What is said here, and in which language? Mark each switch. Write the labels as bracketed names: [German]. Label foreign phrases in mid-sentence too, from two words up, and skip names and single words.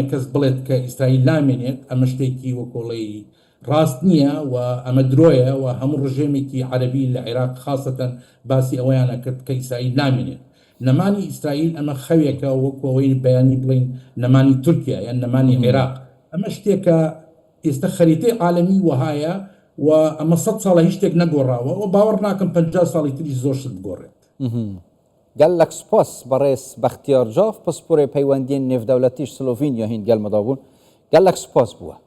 [Central Kurdish] کەس بڵێت کە ئیسرائیل نامێنێت ئەمە شتێکی وەکۆڵی ڕاست نییە و ئەمە درۆیە و هەموو ڕژێمێکی عەرەبی لە عێراق خاستەن باسی ئەوەیانە کرد کە ئیسرائیل نامێنێت نەمانی ئیسرائیل ئەمە خەوێکە وەکەوەی بەیانی بڵین نەمانی تورکیا یان نەمانی عێراق ئەمە شتێکە ئێستا خەریتەی عالەمی وهایە و ئەمە 100 ساڵە هیچ شتێک نەگۆڕاوە و باوەڕ ناکەم 50 ساڵی تریش زۆر شت بگۆڕێت [Kurdish] gelek spas berês Bextiyar Cav pisporê peywendiyên nêvdewletî ji Slovînya hîn gelmeda bûn gelek spas bûye.